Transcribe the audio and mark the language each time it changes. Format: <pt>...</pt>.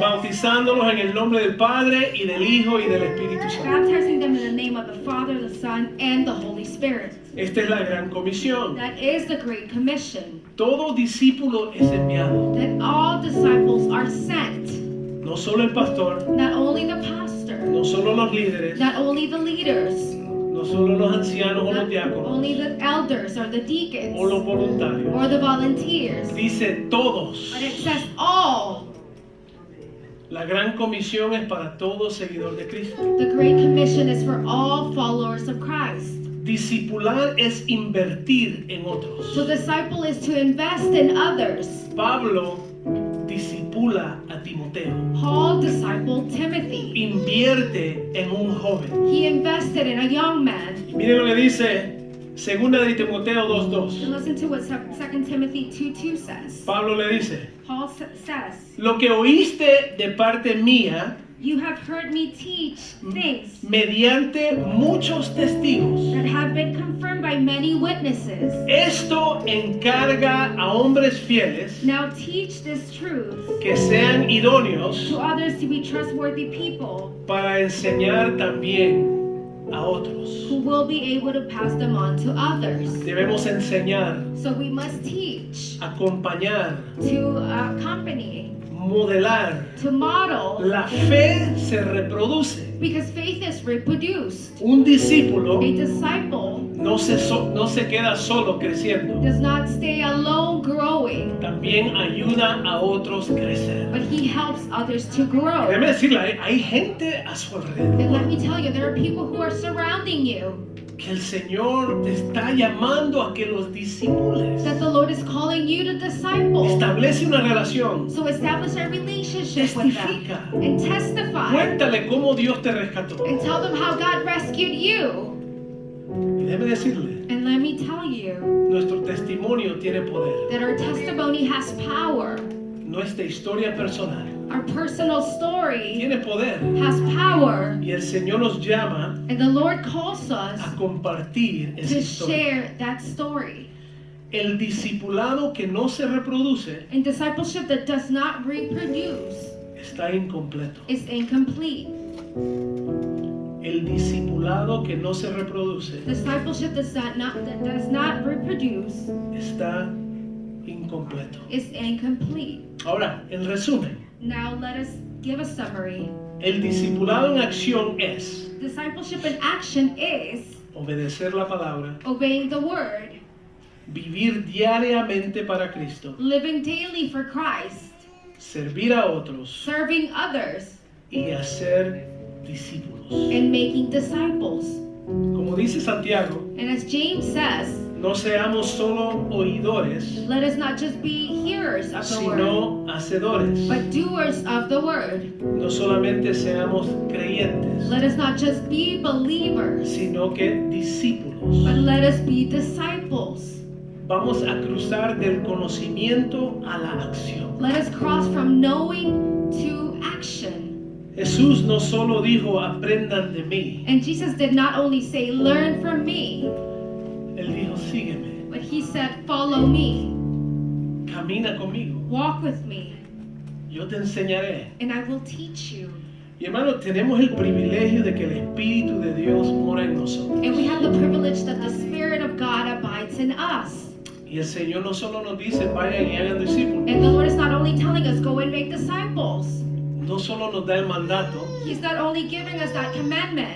<es>bautizándolos en el nombre del Padre y del Hijo y del Espíritu Santo.</es> <en>baptizing them in the name of the Father, the Son, and the Holy Spirit.</en> <es>Esta es la gran comisión.</es> <en>That is the Great Commission.</en> <es>Todo discípulo es enviado.</es> <en>That all disciples are sent.</en> <es>No solo el pastor,</es> <en>Not only the pastor,</en> <es>no solo los líderes,</es> <en>not only the leaders,</en> <es>no solo los ancianos o los</es> <en>not</en> <es>diáconos</es> <en>only the elders or the deacons</en> <es>o los voluntarios.</es> <en>or the volunteers,</en> <es>Dice todos.</es> <en>but it says all.</en> <es>La gran comisión es para todo seguidor de Cristo.</es> <en>The Great Commission is for all followers of Christ.</en> <es>Discipular es invertir en otros.</es> <en>So disciple is to invest in others.</en> <es>Pablo discipula a Timoteo.</es> <en>Paul discipled Timothy.</en> <es>Invierte en un joven.</es> <en>He invested in a young man.</en> <es>Y miren lo que dice Segunda de Timoteo 2:2.</es> <en>And listen to what 2 Timothy 2:2 says.</en> <es>Pablo le dice:</es> <en>Paul says,</en> <es>lo que oíste de parte mía,</es> <en>you have heard me teach things</en> <es>mediante muchos testigos.</es> <en>that have been confirmed by many witnesses.</en> <es>Esto encarga a hombres fieles</es> <en>Now teach this truth</en> <es>que sean idóneos</es> <en>to others to be trustworthy people</en> <es>para enseñar también a otros.</es> <en>who will be able to pass them on to others.</en> <es>Debemos enseñar,</es> <en>So we must teach,</en> <es>acompañar,</es> <en>to accompany,</en> <es>modelar.</es> <en>to model,</en> <es>La fe se reproduce.</es> <en>because faith is reproduced.</en> <es>Un discípulo</es> <en>A disciple</en> <es>no se queda solo creciendo.</es> <en>does not stay alone growing,</en> <es>También ayuda a otros a crecer.</es> <en>but he helps others to grow.</en> <es>Déjeme decirle, hay gente a su</es> <en>And let</en> <es>alrededor</es> <en>me tell you, there are people who are surrounding you</en> <es>que el Señor te está llamando a que los discípules.</es> <en>that the Lord is calling you to disciple.</en> <es>Establece una relación.</es> <en>So establish a relationship with them</en> <es>Testifica.</es> <en>and testify</en> <es>Cuéntale cómo Dios te rescató.</es> <en>and tell them how God rescued you.</en> <es>Y déjeme decirle,</es> <en>And let me tell you</en> <es>nuestro testimonio tiene poder.</es> <en>that our testimony has power.</en> <es>Nuestra historia personal</es> <en>Our personal story</en> <es>tiene poder.</es> <en>has power.</en> <es>Y el Señor nos llama</es> <en>And the Lord calls us</en> <es>a compartir esa</es> <en>to</en> <es>historia.</es> <en>share that story.</en> <es>El discipulado que no se reproduce</es> <en>And discipleship that does not reproduce</en> <es>está incompleto.</es> <en>is incomplete.</en> <es>El discipulado que no se reproduce</es> <en>Discipleship that does not reproduce</en> <es>está incompleto.</es> <en>is incomplete.</en> <es>Ahora, en resumen,</es> <en>Now let us give a summary.</en> <es>el discipulado en acción es</es> <en>Discipleship in action is</en> <es>obedecer la palabra,</es> <en>obeying the word,</en> <es>vivir diariamente para Cristo,</es> <en>living daily for Christ,</en> <es>servir a otros</es> <en>serving others,</en> <es>y hacer discípulos.</es> <en>and making disciples.</en> <es>Como dice Santiago,</es> <en>And as James says,</en> <es>no seamos solo oidores,</es> <en>let us not just be hearers of the word,</en> <es>sino hacedores.</es> <en>but doers of the word.</en> <es>No solamente seamos creyentes,</es> <en>Let us not just be believers,</en> <es>sino que</es> <en>but</en> <es>discípulos.</es> <en>let us be disciples.</en> <es>Vamos a cruzar del conocimiento a la acción.</es> <en>Let us cross from knowing to action.</en> <es>Jesús no solo dijo aprendan de mí,</es> <en>And Jesus did not only say, learn from me,</en> <es>Él dijo sígueme,</es> <en>but he said, follow me,</en> <es>camina conmigo,</es> <en>walk with me,</en> <es>yo te enseñaré.</es> <en>and I will teach you.</en> <es>Y hermano, tenemos el privilegio de que el Espíritu de Dios mora en nosotros.</es> <en>And we have the privilege that the Spirit of God abides in us.</en> <es>Y el Señor no solo nos dice vayan y hagan discípulos.</es> <en>And the Lord is not only telling us, go and make disciples.</en> <es>no solo nos da el mandato,</es> <en>He's not only giving us that commandment,</en>